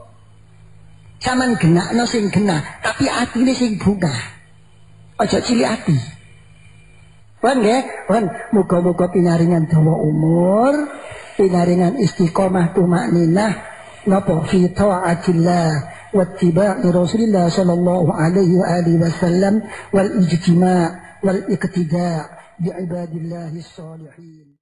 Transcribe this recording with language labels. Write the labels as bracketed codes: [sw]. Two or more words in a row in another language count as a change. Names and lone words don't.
[jv] Sampean genakno sing genah, tapi atine sing bungah. Aja cilik ati. Pun nggih, pun muga-muga pinaringan dawa umur, pinaringan istiqomah tumakninah napa [ar] في طاعة الله واتباع رسول الله صلى الله عليه وآله وسلم والاجتماع والاقتداء بعباد الله الصالحين.